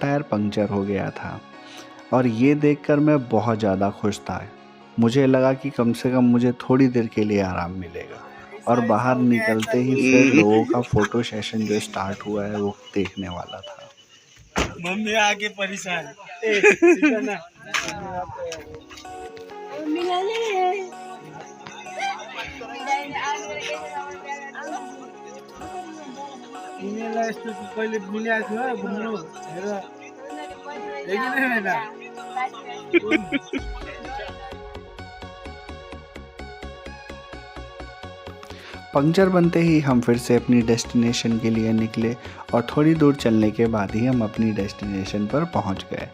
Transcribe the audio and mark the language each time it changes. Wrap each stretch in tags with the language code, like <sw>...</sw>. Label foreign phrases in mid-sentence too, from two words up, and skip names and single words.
<hi>टायर पंक्चर हो गया था और ये देखकर मैं बहुत ज़्यादा खुश था। मुझे लगा कि कम से कम मुझे थोड़ी देर के लिए आराम मिलेगा। और बाहर निकलते ही फिर लोगों का फ़ोटो सेशन जो स्टार्ट हुआ है वो देखने वाला था। मम्मी आगे परेशान</hi> <ne>यस्तो कहिले मिलाएको थियो घुम्नु हेर</ne> <hi>पंक्चर बनते ही हम फिर से अपनी डेस्टिनेशन के लिए निकले और थोड़ी दूर चलने के बाद ही हम अपनी डेस्टिनेशन पर पहुंच गए।</hi>